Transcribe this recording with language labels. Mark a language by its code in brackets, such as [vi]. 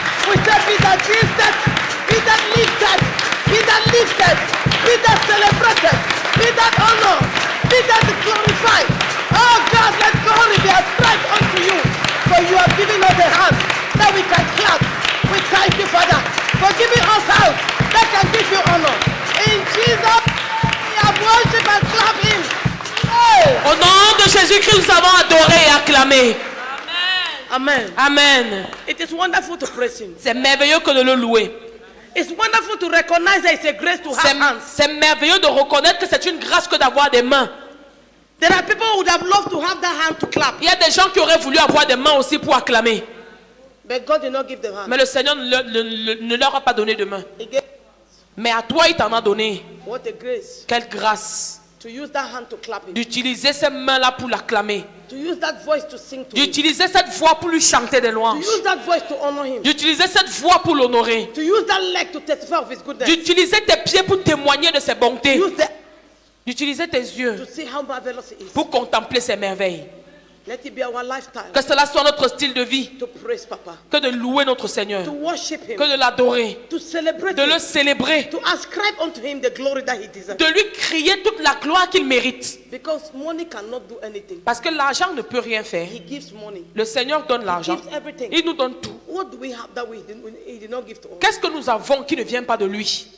[en] We say, be that lifted, be that lifted, be that lifted, be that celebrated, be that honored, be that glorified. Oh God, let glory be ascribed unto you. For you have given us a hand that we can clap. We thank you, Father, for giving us house that can give you honor. In Jesus, we have worship and clap him. Hey. [fr] Au nom de Jésus-Christ, nous avons adoré et acclamé. Amen. Amen. [en] It is wonderful to praise him. [fr] C'est merveilleux que de le louer. [en] It's wonderful to recognize that it's a grace to have hands. [fr] C'est merveilleux de reconnaître que c'est une grâce que d'avoir des mains. [en] There are people who would have loved to have that hand to clap. [fr] Il y a des gens qui auraient voulu avoir des mains aussi pour acclamer. [en] But God did not give them hand. [fr] Mais le Seigneur ne leur a pas donné de main. [en] He gave, [fr] Mais à toi, il t'en a donné. [en] what a grace. [fr] Quelle grâce [en] To use that hand to clap him. [fr] d'utiliser ces mains-là pour l'acclamer. [en] To use that voice to sing to him. [fr] D'utiliser cette voix pour lui chanter des [en] To [fr] louanges. [en] use that voice to honor him. [fr] D'utiliser cette voix pour l'honorer. [en] To use that leg to testify of his goodness. [fr] D'utiliser tes pieds pour témoigner de ses bontés. [en] Use the [fr] D'utiliser tes yeux [en] to see how marvelous he is. [fr] pour contempler ses merveilles. [en] Let it be our lifestyle [fr] Que cela soit notre style de vie. [en] to praise Papa, [fr] Que de louer notre Seigneur. [en] to worship him, [fr] Que de l'adorer. [en] to celebrate [fr] De le [en] him, [fr] célébrer. [en] to ascribe unto him the glory that he deserves. [fr] De lui crier toute la gloire qu'il mérite. [en] Because money cannot do anything. [fr] Parce que l'argent ne peut rien faire. [en] He gives money. [fr] Le Seigneur donne [en] He [fr] l'argent. [en] gives everything. [fr] Il nous donne tout. [en] What do we have that he did not give to us? [fr] Qu'est-ce que nous avons qui ne vient pas de lui?